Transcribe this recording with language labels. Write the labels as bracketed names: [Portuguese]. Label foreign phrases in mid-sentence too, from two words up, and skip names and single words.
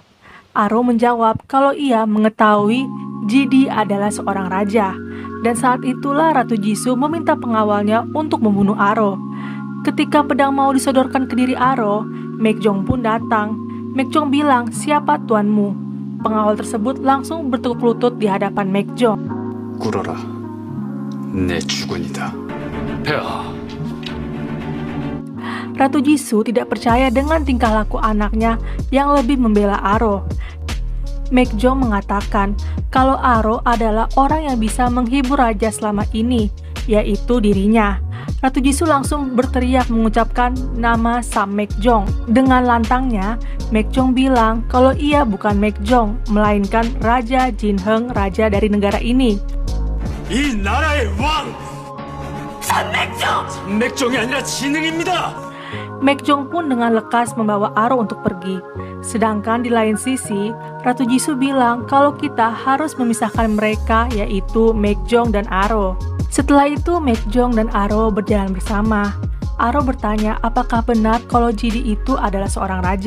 [Indonesian] Aro menjawab kalau ia mengetahui Jidi adalah seorang raja. Dan saat itulah Ratu Jisoo meminta pengawalnya untuk membunuh Aro. Ketika pedang mau disodorkan ke diri Aro, Maekjong pun datang. Maekjong bilang, siapa tuanmu? Pengawal tersebut langsung bertekuk lutut di hadapan Maekjong. [Korean] 꿇어라. 내 주군이다. 폐하. [Indonesian] Ratu Jisoo tidak percaya dengan tingkah laku anaknya yang lebih membela Aro. Maekjong mengatakan kalau Aro adalah orang yang bisa menghibur raja selama ini, yaitu dirinya. Ratu Jisoo langsung berteriak mengucapkan nama Sam Maekjong. Dengan lantangnya, Maekjong bilang kalau ia bukan Maekjong, melainkan Raja Jinheung, raja dari negara ini. [Korean] 이 나라의 왕! 삼맥정! 삼맥정이 아니라 진흥입니다! [Indonesian] Maekjong pun dengan lekas membawa Aro untuk pergi. Sedangkan di lain sisi, Ratu Jisoo bilang kalau kita harus memisahkan mereka, yaitu Maekjong dan Aro. Setelah itu Maekjong dan Aro berjalan bersama. Aro bertanya apakah benar kalau Jidi itu adalah seorang raja.